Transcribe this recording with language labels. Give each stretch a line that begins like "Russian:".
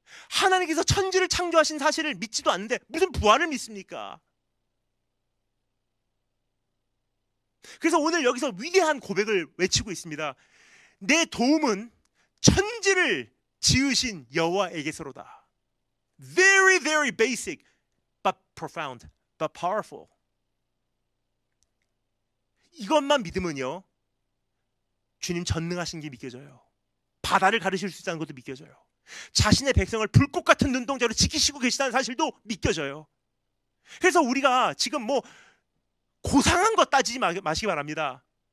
Korean: 하나님께서 천지를 창조하신 사실을 믿지도 않는데 무슨 부활을 믿습니까? 그래서 오늘 여기서 위대한 고백을 외치고 있습니다. 내 도움은 천지를 지으신 여호와에게서로다.
English: Very, very basic, but profound, but powerful.
Korean: 이것만 믿으면요, 주님 전능하신 게 믿겨져요. 바다를 가르실 수 있다는 것도 믿겨져요. 자신의 백성을 불꽃 같은 눈동자로 지키시고 계시다는 사실도 믿겨져요. 그래서 우리가 지금 뭐 고상한 것 따지지 마시기 바랍니다.